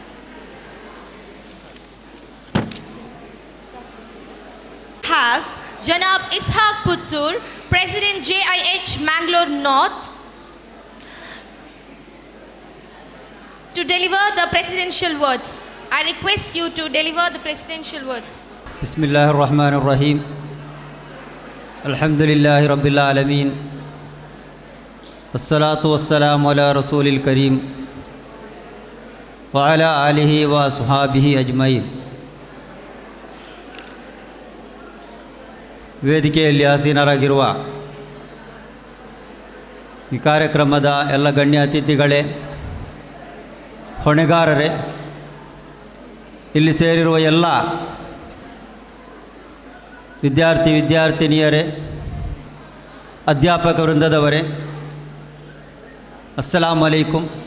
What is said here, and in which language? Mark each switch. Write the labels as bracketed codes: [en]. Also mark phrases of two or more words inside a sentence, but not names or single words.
[en] Have Janab Ishaq Puttur, President JIH Mangalore North, to deliver the presidential words. I request you to deliver the presidential words. [ar] بسم الله الرحمن الرحيم. الحمد لله رب العالمين. والصلاة والسلام على رسول الكريم وعلى آله وأصحابه أجمعين. [kn] ವೇದಿಕೆಯಲ್ಲಿ ಆಸೀನರಾಗಿರುವ ಈ ಕಾರ್ಯಕ್ರಮದ ಎಲ್ಲ ಗಣ್ಯ ಅತಿಥಿಗಳೇ, ಹೊಣೆಗಾರರೇ, ಇಲ್ಲಿ ಸೇರಿರುವ ಎಲ್ಲ ವಿದ್ಯಾರ್ಥಿನಿಯರೇ, ಅಧ್ಯಾಪಕ ವೃಂದದವರೇ, [ar] السلام عليكم.